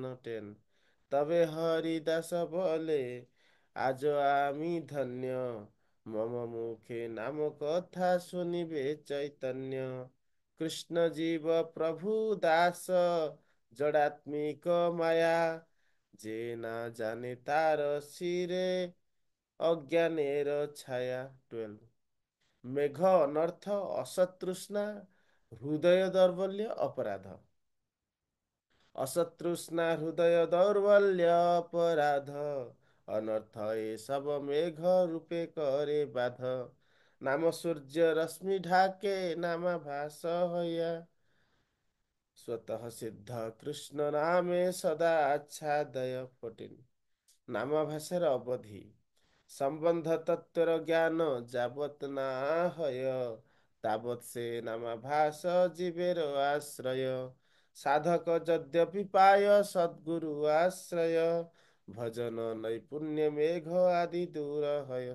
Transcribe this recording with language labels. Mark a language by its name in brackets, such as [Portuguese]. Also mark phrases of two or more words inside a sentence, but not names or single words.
[Bangla] 10 তবে হরিদাস বলে আজ আমি ধন্য মম মুখে নাম কথা শুনিবে চৈতন্য কৃষ্ণ জীব প্রভু দাস জড়াত্মিক মায়া যে না জানে তার শিরে অজ্ঞানের ছায়া। 12 মেঘ অনর্থ অসতৃষ্ণা হৃদয় দৌর্বল্য অপরাধ। অসতৃষ্ণা হৃদয় দৌর্বল্য অপরাধ অনর্থ এসব মেঘ রূপে করে বাধ নাম সূর্য রশ্মি ঢাকে নামাভাস হইয়া স্বতঃ সিদ্ধ কৃষ্ণ নামে সদা আচ্ছাদয়। 14 নামাভাসের অবধি সম্বন্ধ তত্ত্বর জ্ঞান যাবৎ না হয় তাবৎ সে নামাভাস জীবের আশ্রয় সাধক যদ্যপি পায় সদ্গুরু আশ্রয় ভজন নৈপুণ্য মেঘ আদি দূর হয়।